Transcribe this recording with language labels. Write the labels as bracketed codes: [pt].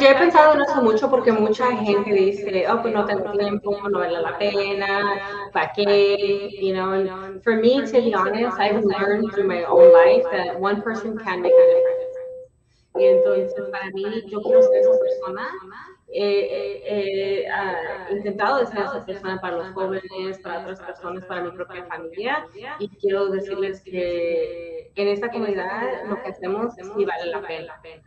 [es] Yo he pensado en eso mucho porque mucha gente dice, oh, pues no tengo tiempo, no vale la pena, ¿para qué? [en] You know, and for me, to be honest, I've learned through my own life that one person can make a difference. [es] Y entonces, para mí, yo quiero ser esa persona. He intentado ser esa persona para los jóvenes, para otras personas, para mi propia familia, y quiero decirles que en esta comunidad lo que hacemos sí vale la pena.